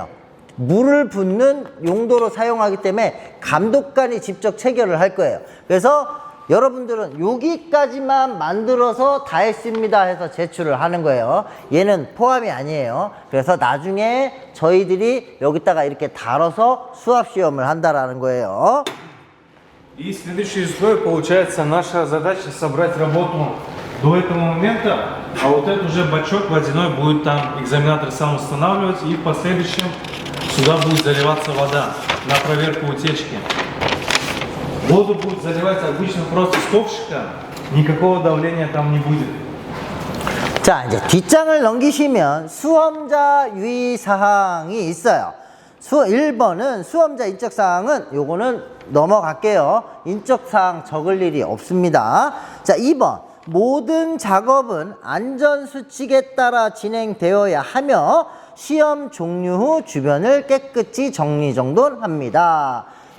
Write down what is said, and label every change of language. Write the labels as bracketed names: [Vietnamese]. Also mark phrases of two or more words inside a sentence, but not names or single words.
[Korean] 물을 붓는 용도로 사용하기 때문에 감독관이 직접 체결을 할 거예요. 그래서 여러분들은 여기까지만 만들어서 다 했습니다 해서 제출을 하는 거예요. 얘는 포함이 아니에요. 그래서 나중에 저희들이 여기다가 이렇게 달아서 수합시험을 한다라는 거예요. [Russian] И следующий условие, получается, наша задача собрать работу до этого момента, а вот этот уже бачок водяной будет там экзаменатор сам устанавливать, и в последующем сюда будет заливаться вода на проверку утечки. Воду будет заливать обычно просто с ковшика, никакого давления там не будет. [Korean] 자, 이제 뒷장을 넘기시면 수험자 유의사항이 있어요. 1번은 수험자 인적사항은 요거는 넘어갈게요. 인적사항 적을 일이 없습니다. 자, 2번. 모든 작업은 안전수칙에 따라 진행되어야 하며 시험 종료 후 주변을 깨끗이 정리정돈합니다.